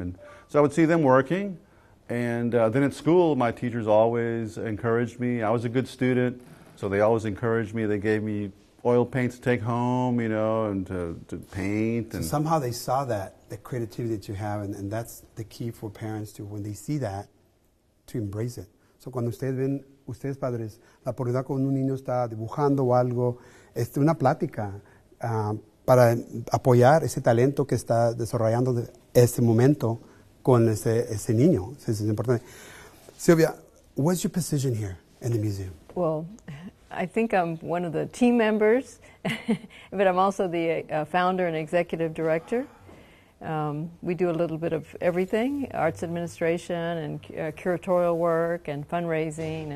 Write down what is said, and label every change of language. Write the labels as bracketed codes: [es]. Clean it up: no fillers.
[en] And so I would see them working. And then at school, my teachers always encouraged me. I was a good student, so they always encouraged me. They gave me oil paints to take home, and to paint. And so somehow they saw the creativity that you have, and that's the key for parents to, when they see that, to embrace it. [es] So cuando ustedes padres, la oportunidad cuando un niño está dibujando o algo, una plática para apoyar ese talento que está desarrollando de ese momento con ese niño. Eso es importante. [en] Sylvia, what's your position here in the museum? Well, I think I'm one of the team members, but I'm also the founder and executive director. We do a little bit of everything, arts administration and curatorial work and fundraising.